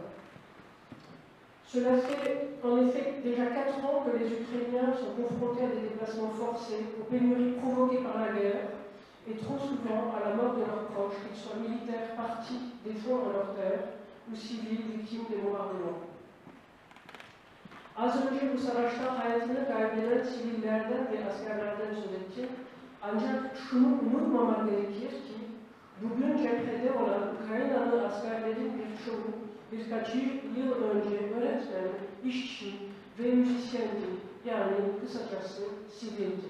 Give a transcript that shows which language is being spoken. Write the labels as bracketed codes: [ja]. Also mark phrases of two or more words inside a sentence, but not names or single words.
[fr] Cela fait en effet déjà 4 ans que les Ukrainiens sont confrontés à des déplacements forcés, aux pénuries provoquées par la guerre, et trop souvent à la mort de leurs proches, qu'ils soient militaires partis défendre leurs terres ou civils victimes des bombardements. [tr] Az önce bu savaşta hayatını kaybeden sivillerden ve askerlerden söz etti. Ancak şunu unutmamak gerekir ki, bugün cephede olan Ukraynalı askerlerin birçoğu birkaç yıl önce öğretmen, işçi ve müzisyendi, yani kısacası sivildi.